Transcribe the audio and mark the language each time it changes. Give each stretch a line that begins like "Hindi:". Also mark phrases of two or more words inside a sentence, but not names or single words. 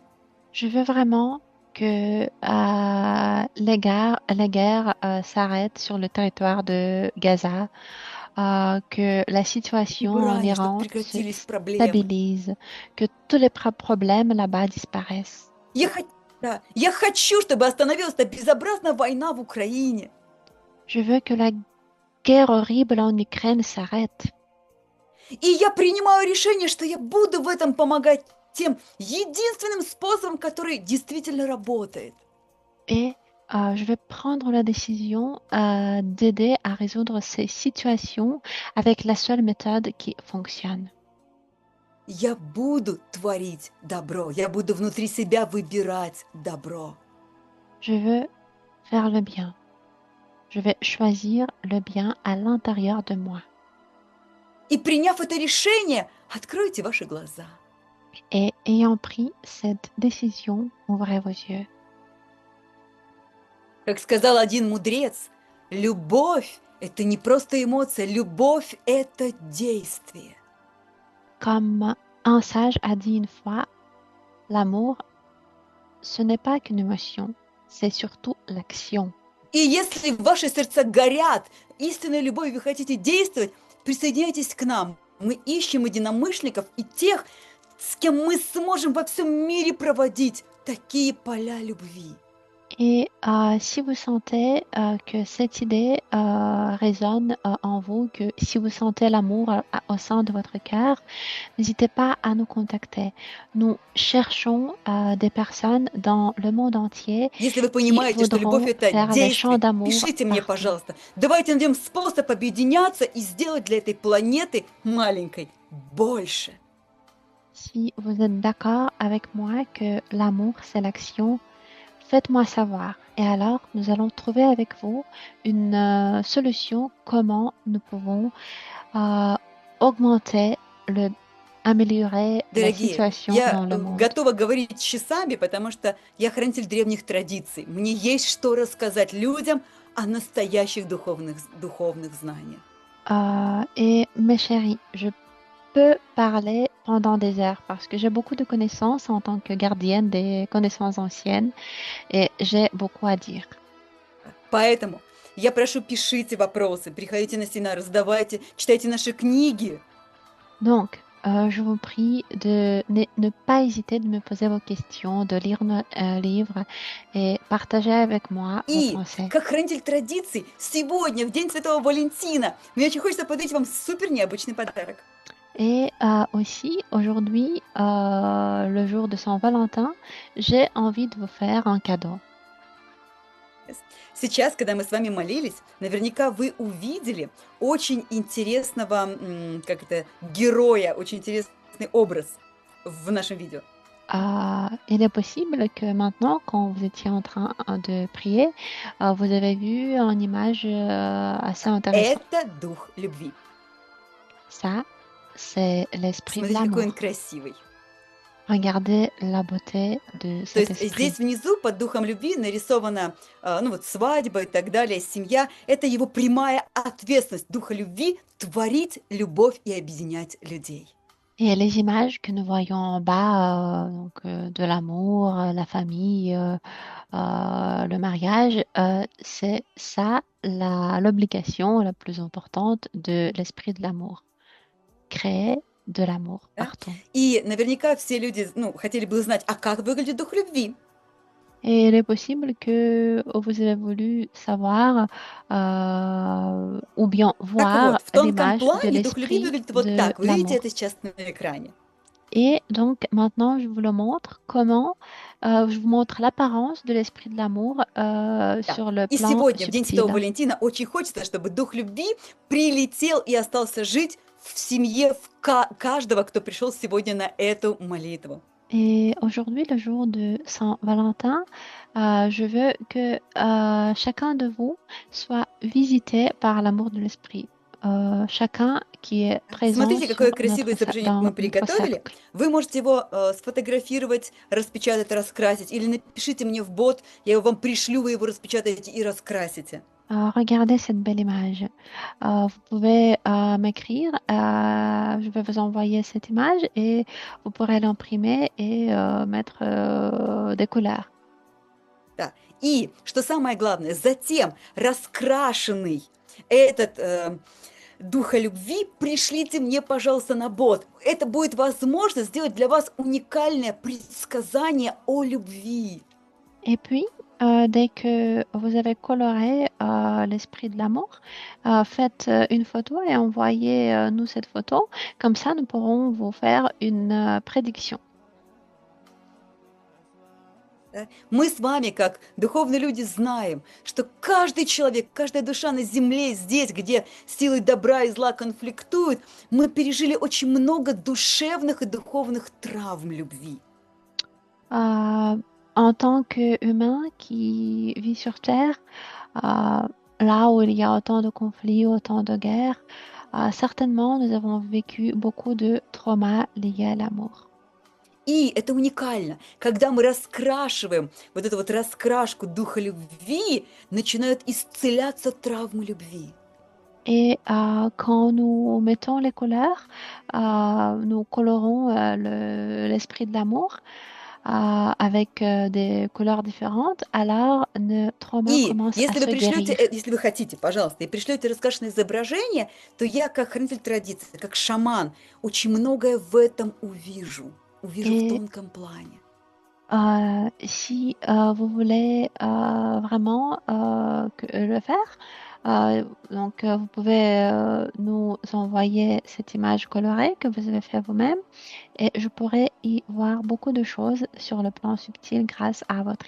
French: je veux vraiment que les guerres s'arrêtent sur le territoire de Gaza, que la
Russian: И в
French: situation en
Russian: Иране, чтобы
French: Iran se
Russian: прекратились проблемы.
French: stabilise, que tous les problèmes là-bas disparaissent.
Russian: Я хочу, чтобы остановилась эта безобразная война в Украине.
French: Je veux que la guerre horrible en Ukraine s'arrête.
Russian: И я принимаю решение, что я буду в этом помогать тем единственным способом, который действительно работает.
French: Et je vais prendre la décision d'aider à résoudre ces situations avec la seule méthode qui fonctionne.
Russian: Я буду творить добро, я буду внутри себя выбирать добро.
French: Je veux faire le bien. Je vais choisir le bien à l'intérieur de moi.
Russian: И приняв это решение, откройте ваши глаза.
French: Et ayant pris cette décision, ouvrez vos yeux.
Russian: Как сказал один мудрец, любовь– это не просто эмоция, любовь– это действие.
French: Comme un sage a dit une fois, l'amour, ce n'est pas qu'une émotion, c'est surtout l'action.
Russian: И если ваши сердца горят истинной любовью, вы хотите действовать, присоединяйтесь к нам. Мы ищем единомышленников и тех, с кем мы сможем во всем мире проводить такие поля любви.
French: Et si vous sentez que cette idée résonne en vous, que si vous sentez l'amour au sein de votre cœur, n'hésitez pas à nous contacter. Nous cherchons des personnes dans le monde entier
Russian: Если вы
French: qui
Russian: понимаете, что любовь–
French: voudront
Russian: это
French: faire des chants
Russian: действие,
French: d'amour
Russian: пишите мне,
French: partout.
Russian: пожалуйста. Давайте найдем способ объединяться и сделать для этой планеты маленькой больше.
French: Si vous êtes d'accord avec moi que l'amour, c'est l'action, faites-moi savoir. Et alors, nous allons trouver avec vous une solution comment nous pouvons augmenter, améliorer la
Russian: Дорогие,
French: situation
Russian: я
French: dans le monde.
Russian: готова говорить часами, потому что я хранитель древних традиций. Мне есть что рассказать людям о настоящих духовных знаниях.
French: Et mes chéris, je peux parler pendant des heures parce que j'ai beaucoup de connaissances en tant que gardienne des connaissances anciennes et j'ai beaucoup à dire.
Russian: Поэтому я прошу, пишите вопросы, приходите на семинары, задавайте, читайте наши книги.
French: Donc, je vous prie de ne pas hésiter de me poser vos questions, de lire nos livres et partager avec moi vos
Russian: И,
French: pensées.
Russian: как хранитель традиций, сегодня, в День Святого Валентина, мне очень хочется подарить вам супер необычный подарок.
French: Et aussi, aujourd'hui, le jour de Saint-Valentin, j'ai envie de vous faire un cadeau.
Russian: Сейчас, когда мы с вами молились, наверняка вы увидели очень интересного, героя, очень интересный образ в нашем видео.
French: Il est possible que maintenant, quand vous étiez en train de prier, vous avez vu une image assez intéressante.
Russian: Это дух любви.
French: Ça, c'est l'esprit de
Russian: Смотрите, какой он
French: l'amour.
Russian: красивый.
French: Regardez la beauté de
Russian: То
French: cet
Russian: есть
French: esprit.
Russian: здесь внизу под духом любви нарисована, свадьба и так далее, семья. Это его прямая ответственность духа любви творить любовь и объединять людей.
French: Et les images que nous voyons en bas, de l'amour, la famille, le mariage, c'est ça l'obligation la plus importante de l'esprit de l'amour. Créer de l'amour
Russian: Да?
French: partout.
Russian: И наверняка все люди, хотели бы узнать, а как выглядит дух любви?
French: Et il est possible que vous avez voulu savoir ou bien
Russian: Так
French: voir
Russian: вот, в тонком
French: l'image de
Russian: плане дух любви
French: l'esprit
Russian: выглядит вот
French: de
Russian: так. Вы видите
French: l'amour.
Russian: это сейчас на экране.
French: Et donc maintenant, je vous le montre comment, je vous montre l'apparence de l'esprit de l'amour
Russian: Да.
French: sur le
Russian: И
French: plan
Russian: сегодня, в День Святого
French: subtil.
Russian: Валентина, очень хочется, чтобы дух любви прилетел и остался жить в семье каждого, кто пришел сегодня на эту молитву.
French: Et aujourd'hui, le jour de Saint-Valentin, je veux que chacun de vous soit visité par l'amour de l'esprit. Chacun qui est présent
Russian: Смотрите, какое
French: sur
Russian: красивое изображение мы
French: dans notre
Russian: приготовили.
French: cercle.
Russian: Вы можете его сфотографировать, распечатать, раскрасить. Или напишите мне в бот, я его вам пришлю, вы его распечатаете и раскрасите.
French: Regardez cette belle image. Vous pouvez m'écrire, je vais vous envoyer cette image et vous pourrez l'imprimer et mettre des couleurs.
Russian: Да. И, что самое главное, затем раскрашенный этот духа любви пришлите мне, пожалуйста, на бот. Это будет возможность сделать для вас уникальное предсказание о любви.
French: Et puis, dès que vous avez coloré l'esprit de l'amour, faites une photo et envoyez-nous cette photo. Comme ça, nous pourrons vous faire une prédiction.
Russian: Да? Мы с вами, как духовные люди, знаем, что каждый человек, каждая душа на земле, здесь, где силы добра и зла конфликтуют, мы пережили очень много душевных и духовных травм любви.
French: En tant qu'humain qui vit sur Terre, là où il y a autant de conflits, autant de guerres, certainement nous avons vécu beaucoup de traumas liés à l'amour.
Russian: И это уникально. Когда мы раскрашиваем вот эту вот раскрашку духа любви, начинают исцеляться травмы любви.
French: Et quand nous mettons les couleurs, nous colorons l'esprit de l'amour avec des couleurs différentes, alors nos traumas
Russian: И
French: commencent à
Russian: если вы
French: se
Russian: пришлете,
French: guérir.
Russian: если вы хотите, пожалуйста, и пришлете раскрашенное изображение, то я, как хранитель традиции, как шаман, очень многое в этом увижу. Увижу в
French: Et
Russian: тонком плане.
French: si vous voulez vraiment le faire, donc vous pouvez nous envoyer cette image colorée que vous avez fait vous-même et je pourrais y voir beaucoup de choses sur le plan subtil grâce à votre